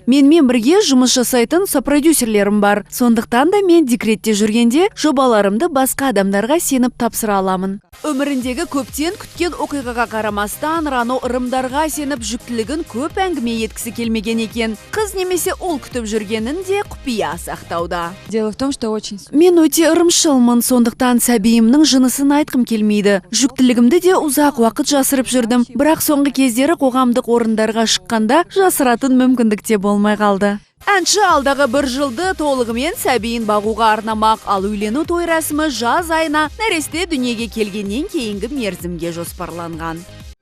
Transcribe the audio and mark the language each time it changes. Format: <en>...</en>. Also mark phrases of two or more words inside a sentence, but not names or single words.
<kk>Менімен бірге жұмыс жасайтын сопродюсерлерім бар. Сондықтан да мен декретте жүргенде жобаларымды басқа адамдарға сеніп тапсыра аламын. Өміріндегі көптен күткен оқиғаға қарамастан, Рано ырымдарға сеніп жүктілігін көп әңгіме еткісі келмеген екен. Қыз немесе ол күтіп жүргенін де құпия сақтауда.</kk> <ru>Дело в том, что очень...</ru> <kk>Мен өте ырымшылмын, сондықтан сәбиімнің жынысын айтқым келмейді. Жүктілігімді де ұзақ уақыт жасырып жүрдім. Бірақ соңғы кездері қоғамдық орындарға шыққанда жасыратын мүмкіндік те болмай қалды. Әнші алдағы бір жылды толығымен сәбиін бағуға арнамақ, ал үйлену той рәсімі жаз айына нәресте дүниеге келгеннен кейінгі мерзімге жоспарланған.</kk>